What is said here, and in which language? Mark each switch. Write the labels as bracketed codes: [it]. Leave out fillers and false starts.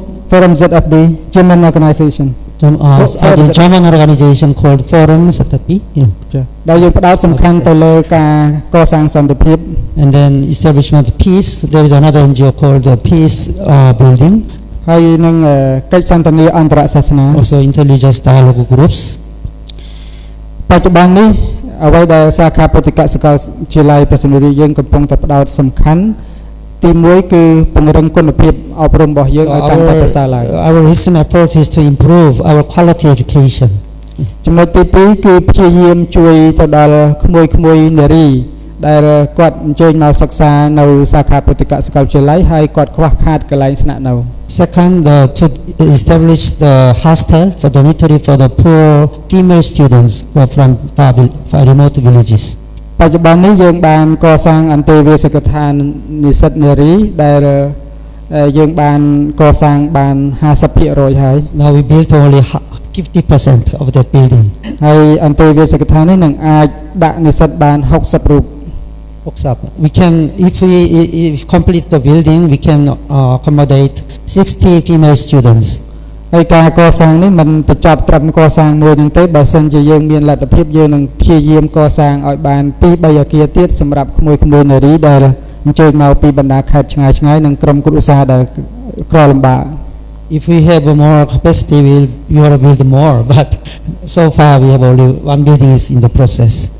[en] Forum ZFD, German organization. The German organization called Forum ZFD. [km] ដែលយើងផ្ដោតសំខាន់ទៅលើការកសាងសន្តិភាព [en] And then establishment of peace. There is another NGO called the Peace Building. [km] ហើយនឹងកិច្ចសន្ទនាអន្តរសាសនា [en] Also intelligence dialogue groups. [km] បច្ចុប្បន្ននេះអ្វីដែលសាខាពុទ្ធិកសាកលវិទ្យាល័យព្រះសង្ឃរាជយើងកំពុងតែផ្ដោតសំខាន់ទី1គឺពង្រឹងគុណភាពអប់រំរបស់យើងឲ្យកាន់តែប្រសើរឡើង [en] Our recent approach is to improve our quality education. [km] ចំណុចទី2គឺព្យាយាមជួយទៅដល់ក្មួយៗនារីដែលគាត់អញ្ជើញមកសិក្សានៅសាខាពុទ្ធិកសាកលវិទ្យាល័យហើយគាត់ខ្វះខាតកន្លែងស្នាក់នៅ [en] Second, to establish the hostel for dormitory for the poor female students who are from remote villages. [km] បច្ចុប្បន្ននេះយើងបានកសាងអន្តេវាសិកដ្ឋាននិស្សិតនារីដែលយើងបានកសាងបាន 50% ហើយ [en] Now we built only 50% of the building. [km] ហើយអន្តេវាសិកដ្ឋាននេះនឹងអាចដាក់និស្សិតបាន60រូប [en] We can, if we complete the building, we can accommodate 60 female students. [km] ហើយការកសាងនេះមិនបញ្ចប់ត្រឹមកសាងមួយនឹងទេបើសិនជាយើងមានលទ្ធភាពយើងនឹងព្យាយាមកសាងឲ្យបាន 2-3 អគារទៀតសម្រាប់ក្មួយៗនារីដែលអញ្ជើញមកពីបណ្ដាខេត្តឆ្ងាយៗនិងក្រុមគ្រួសារដែលក្រលំបាក [en] If we have more capacity, we will build more. But so far, we have only one building is in the process.